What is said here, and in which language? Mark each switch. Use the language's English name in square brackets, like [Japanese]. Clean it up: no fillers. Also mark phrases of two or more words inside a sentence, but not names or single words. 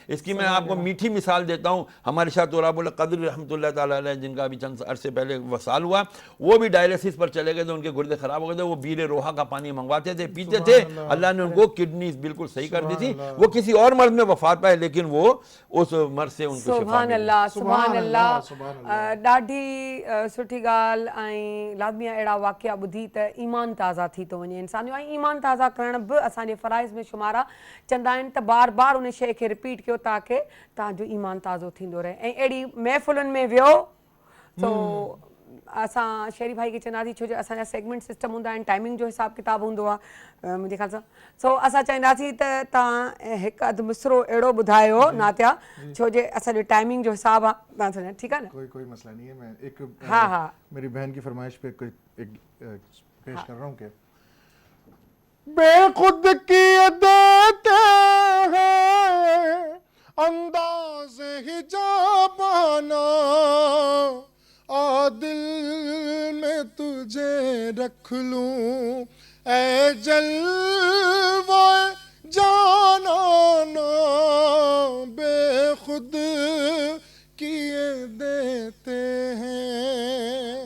[Urdu] اس کی میں آپ کو میٹھی مثال دیتا ہوں. ہمارے شاہ تراب القدر [Arabic] رحمۃ اللہ تعالیٰ علیہ, [Urdu] جن کا ابھی چند عرصے پہلے وصال ہوا, وہ بھی ڈائلیسس پر چلے گئے تھے, ان کے گردے خراب ہو گئے تھے, وہ بیر روحا کا پانی منگواتے تھے, پیتے تھے, اللہ نے ان کو کڈنیز بالکل صحیح کر دی تھی. وہ کسی اور مرض میں وفات پائے لیکن وہ اس مرض سے ان کو شفا [Arabic] سبحان اللہ, سبحان اللہ. [Sindhi] ॾाढी सुठी ॻाल्हि ऐं लाज़मी अहिड़ा वाक़िया ॿुधी त ईमान ताज़ा थी थो वञे इंसान जो. ऐं ईमान ताज़ा करण बि असांजे फ़राइज़ में शुमार आहे. चवंदा आहिनि त बार बार उन शइ खे रिपीट कयो ताकी तव्हांजो ईमान ताज़ो थींदो रहे. ऐं अहिड़ी महफ़िलुनि में वियो तो असां शेरी भाई खे चवंदासीं, छो जो असांजा [English] segment system [Sindhi] हूंदा आहिनि, टाइमिंग जो हिसाब किताब हूंदो आहे मुंहिंजे ख़्याल सां. सो असां चाहींदासीं त तव्हां हिकु अधु मिसरो अहिड़ो ॿुधायो नातिया, छो जे असांजो टाइमिंग जो हिसाब आहे. तव्हां सम्झो, ठीकु आहे न? [Urdu] کوئی مسئلہ نہیں ہے۔ میں ایک ہاں ہاں میری بہن کی فرمائش پہ ایک پیش کر رہا ہوں کہ بے خود کیے دیتے ہیں انداز حجابانہ، آ دل میں تجھے رکھ لوں اے جلوہ جانانہ، بے خود کیے دیتے ہیں.